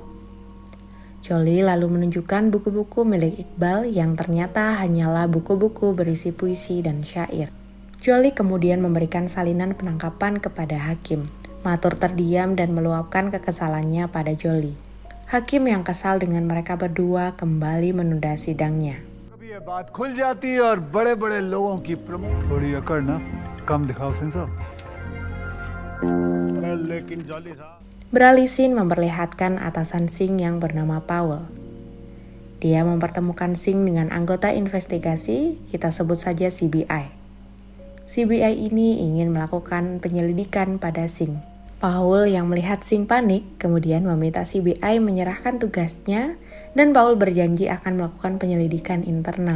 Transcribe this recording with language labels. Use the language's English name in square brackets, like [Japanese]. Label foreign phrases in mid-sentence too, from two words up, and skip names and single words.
[Indonesian] Jolie lalu menunjukkan buku-buku milik Iqbal yang ternyata hanyalah buku-buku berisi puisi dan syair. Jolie kemudian memberikan salinan penangkapan kepada hakim. Matur terdiam dan meluapkan kekesalannya pada Jolie. Hakim yang kesal dengan mereka berdua kembali menunda sidangnya. [Hindi] कभी ये बात खुल जाती है और बड़े-बड़े लोगों की प्रमुख थोड़ी अकड़ ना कम दिखाओ सिंह साहब। लेकिन जॉली साहब [Indonesian] Beralih scene memperlihatkan atasan Singh yang bernama Paul. Dia mempertemukan Singh dengan anggota investigasi, kita sebut saja CBI. CBI ini ingin melakukan penyelidikan pada Singh. Paul yang melihat Singh panik, kemudian meminta CBI menyerahkan tugasnya dan Paul berjanji akan melakukan penyelidikan internal.